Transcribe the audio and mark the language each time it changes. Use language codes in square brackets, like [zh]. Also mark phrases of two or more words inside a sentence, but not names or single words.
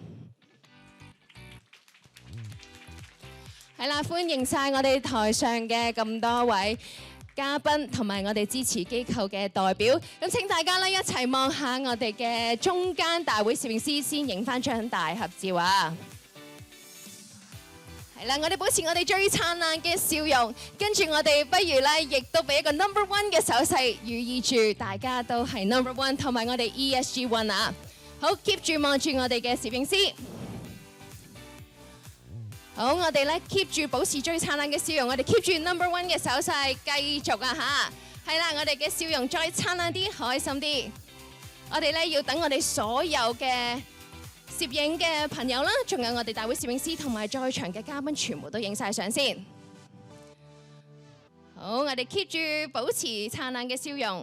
[yue] 係啦，歡迎晒我哋台上嘅咁多位嘉賓同埋我哋支持機構嘅代表。咁請大家咧一齊望下我哋嘅中間大會攝影師，先影翻張大合照啊！係啦，我哋保持我哋最燦爛嘅笑容，跟住我哋不如咧亦都俾一個 [en] number one [yue] 嘅手勢，寓意住大家都係 [en] number one， [yue] 同埋我哋 ESG One 啊！好 ，keep 住望住我哋嘅攝影師。好，我哋咧 keep 住保持最燦爛嘅笑容，我哋 keep 住 [en] number one [yue] 嘅手勢，繼續啊嚇！係啦，我哋嘅笑容再燦爛啲，開心啲。我哋咧要等我哋所有嘅攝影嘅朋友啦，仲有我哋大會攝影師同埋在場嘅嘉賓，全部都影晒相先。好，我哋 keep 住保持燦爛嘅笑容。